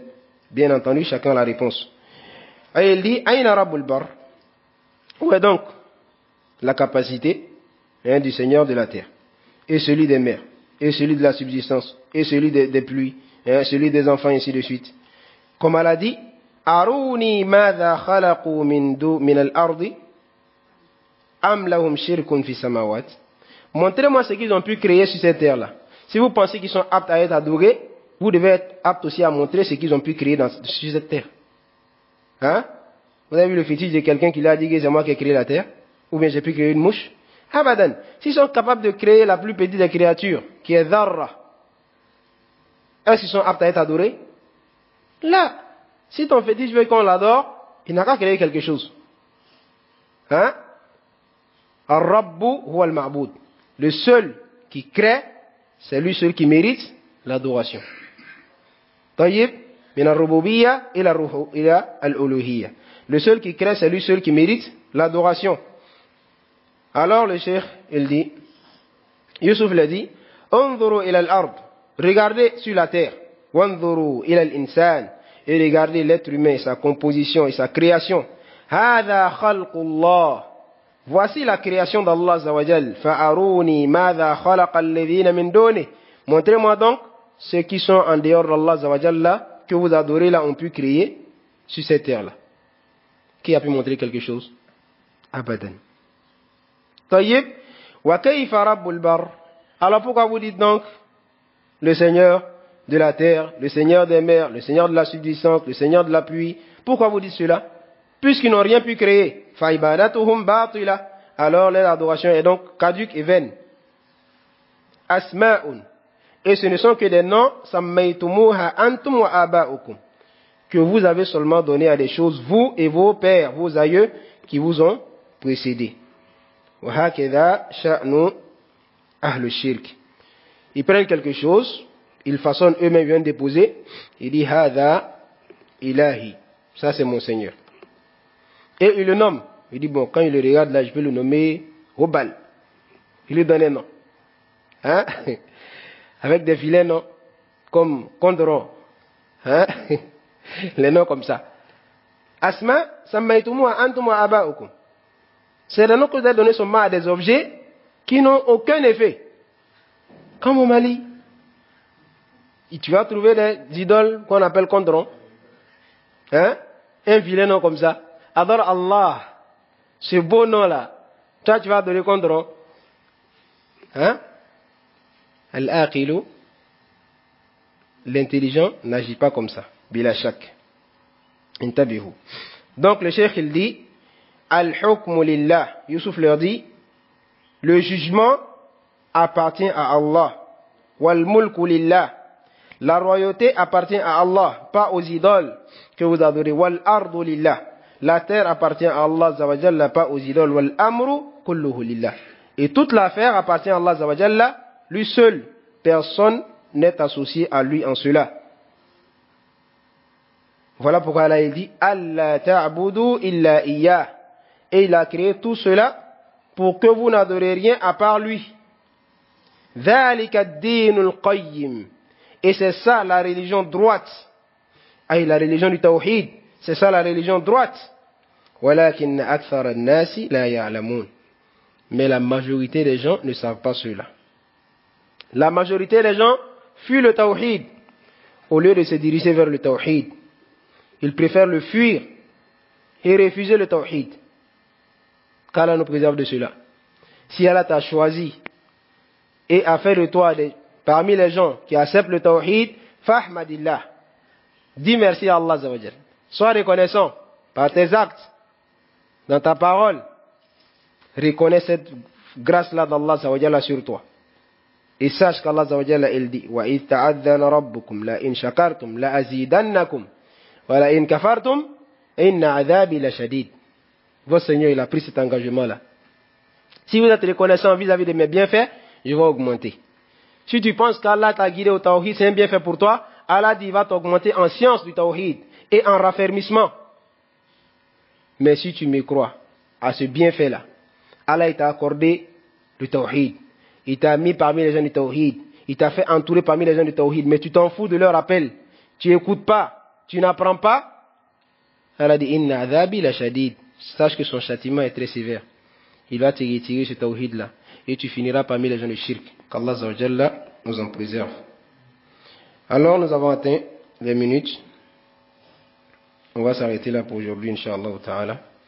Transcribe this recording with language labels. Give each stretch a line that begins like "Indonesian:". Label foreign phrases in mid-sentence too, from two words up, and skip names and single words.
French: Bien entendu, chacun a la réponse. Et il dit,
Arabic: أين رب البر.
French: Où est donc la capacité du Seigneur de la terre, et celui des mers, et celui de la subsistance, et celui des pluies, celui des enfants, ainsi de suite. Comme elle a dit,
Arabic: أروني ماذا خلقوا من الأرض أم لهم شرك في السماوات.
French: Montrez-moi ce qu'ils ont pu créer sur cette terre-là. Si vous pensez qu'ils sont aptes à être adorés, vous devez être aptes aussi à montrer ce qu'ils ont pu créer sur cette terre. Hein? Vous avez vu le fétiche de quelqu'un qui l'a dit que c'est moi qui ai créé la terre? Ou bien j'ai pu créer une mouche?
Arabic: Abadan.
French: S'ils sont capables de créer la plus petite des créatures, qui est Dharra, est-ce qu'ils sont aptes à être adorés? Là, si ton fétiche veut qu'on l'adore, il n'a qu'à créer quelque chose. Hein?
Arabic: الرب هو المعبود.
French: Le seul qui crée, c'est lui seul qui mérite l'adoration.
Arabic: طيب، من الربوبية إلى الألوهية.
French: Le seul qui crée, c'est lui seul qui mérite l'adoration. Alors le cheikh, il dit, Youssouf l'a dit,
Arabic: انظروا إلى الأرض.
French: Regardez sur la terre.
Arabic: وانظروا إلى الإنسان.
French: Et regardez l'être humain, sa composition et sa création.
Arabic: هذا خلق الله.
French: Voici la création d'Allah
Arabic: عز وجل. فأروني ماذا خلق الذين من دوني.
French: Montrez-moi donc ceux qui sont en dehors d'Allah
Arabic: عز وجل
French: là, que vous adorez là, ont pu créer sur cette terre-là. Qui a pu montrer quelque chose?
Arabic: أبدا. طيب. وكيف رب البر.
French: Alors pourquoi vous dites donc le Seigneur de la terre, le Seigneur des mers, le Seigneur de la subsistance, le Seigneur de la pluie? Pourquoi vous dites cela? Puisqu'ils n'ont rien pu créer.
Arabic: فَإِبَادَتُهُمْ بَاطِلَةٌ.
French: alors leur adoration est donc caduque et vaine.
Arabic: Asma'un.
French: Et ce ne sont que des noms,
Arabic: سميتموها أنتم وآباؤكم,
French: que vous avez seulement donné à des choses, vous et vos pères, vos aïeux, qui vous ont précédés.
Arabic: وهكذا شأن أهل الشرك.
French: Ils prennent quelque chose, ils façonnent eux-mêmes, ils viennent déposer, ils disent
Arabic: هذا إلهي,
French: ça c'est mon Seigneur. Et il le nomme. Il dit bon, quand il le regarde là, je vais le nommer Hobal. Il lui donne un nom. Hein? Avec des vilains noms, comme Condron. Hein? Les noms comme ça.
Arabic: أسماء، سميتمو أنتم وآباؤكم.
French: C'est le nom que vous avez donné seulement à des objets qui n'ont aucun effet. Comme au Mali, tu vas trouver des idoles qu'on appelle Condron. Hein? Un vilain nom comme ça. Adore Allah. Ce beau nom-là. Toi, tu vas donner Condron. Hein? Al-aqilu. L'intelligent n'agit pas comme ça.
Arabic: بلا شك. انتبهوا.
French: Donc, le cheikh, il dit,
Arabic: الحكم لله.
French: Youssouf leur dit, le jugement appartient à Allah.
Arabic: والملك لله.
French: La royauté appartient à Allah, pas aux idoles que vous adorez.
Arabic: والأرض لله.
French: La terre appartient à Allah Zawajalla, pas aux idoles.
Arabic: والأمر كله لله.
French: Et toute l'affaire appartient à Allah Zawajalla, lui seul. Personne n'est associé à lui en cela. Voilà pourquoi Allah il dit
Arabic: ألا تعبدوا إلا إياه.
French: Et il a créé tout cela pour que vous n'adorez rien à part lui.
Arabic: ذلك الدين القيم.
French: Et c'est ça la religion droite. Aïe, la religion du tawhid. C'est ça la religion droite.
Arabic: ولكن أكثر الناس لا يعلمون.
French: Mais la majorité des gens ne savent pas cela. La majorité des gens fuient le tawhid au lieu de se diriger vers le tawhid. Ils préfèrent le fuir et refuser le tawhid. Qu'Allah nous préserve de cela. Si Allah t'a choisi et a fait de toi parmi les gens qui acceptent le tawhid, fahmadillah. Dis merci à Allah Zawajal. Sois reconnaissant par tes actes, dans ta parole. Reconnais cette grâce-là d'Allah Zawajal sur toi. Et sache qu'Allah Zawajal il dit
Arabic: وإذ تأذن ربكم لئن شكرتم لأزيدنكم ولئن كفرتم إن عذابي لشديد.
French: Votre Seigneur il a pris cet engagement-là. Si vous êtes reconnaissant vis-à-vis de mes bienfaits, je vais augmenter. Si tu penses qu'Allah t'a guidé au tawhid, c'est un bienfait pour toi, Allah dit, il va t'augmenter en science du tawhid et en raffermissement. Mais si tu me crois à ce bienfait-là, Allah il t'a accordé le tawhid. Il t'a mis parmi les gens du tawhid. Il t'a fait entourer parmi les gens du tawhid. Mais tu t'en fous de leur appel. Tu n'écoutes pas. Tu n'apprends pas. Allah dit,
Arabic: إن عذابي لشديد.
French: Sache que son châtiment est très sévère. Il va te retirer ce tawhid-là. Et tu finiras parmi les gens du shirk. Qu'Allah Zawajalla nous en préserve. Alors, nous avons atteint les minutes. On va s'arrêter là pour aujourd'hui,
Arabic: إن شاء الله تعالى.